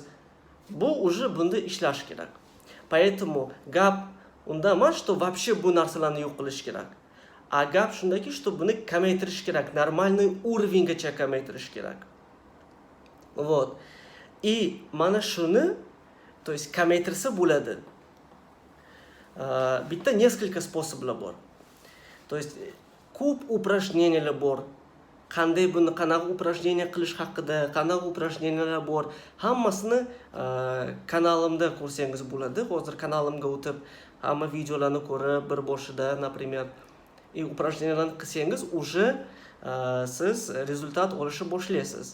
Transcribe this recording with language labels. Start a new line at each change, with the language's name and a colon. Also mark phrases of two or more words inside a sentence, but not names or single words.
Uzbek: Bu уже bunda ishlash kerak. Поэтому gap unda emas, что вообще bu narsalarni yo'q qilish kerak. A gap shundaki, что buni kamaytirish kerak,
Russian: нормальный уровеньgacha
Uzbek: kamaytirish kerak. Вот. И mana shuni, то есть kamaytirsa bo'ladi. Bitta
Russian: несколько способlar
Uzbek: bor. То есть ko'p упражнениялар bor. Qanday buni qanaqa упражнение qilish haqida, qanaqa упражнениялар bor, hammasini kanalimda ko'rsangiz bo'ladi. Hozir kanalimga o'tib, hamma videolarni ko'rib, bir boshida, например, упражненияларni qilsangiz, уже siz rezultat olishni boshlaysiz.